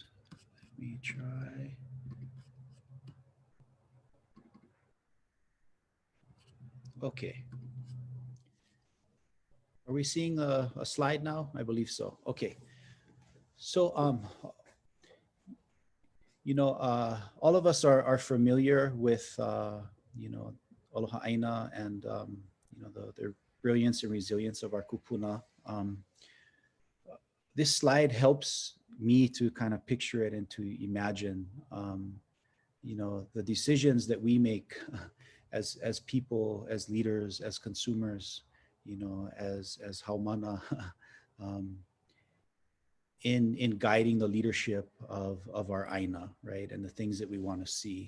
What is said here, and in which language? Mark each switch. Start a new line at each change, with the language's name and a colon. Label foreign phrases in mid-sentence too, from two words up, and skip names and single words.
English: Let me try. Okay. Are we seeing a slide now? I believe so. Okay. So, all of us are familiar with,
Hawaiian: Aloha ʻāina
English: and, the brilliance and resilience of our kupuna. This slide helps me to kind of picture it and to imagine, the decisions that we make as people, as leaders, as consumers, as Haumāna, in guiding the leadership of our ʻāina, right, and the things that we want to see.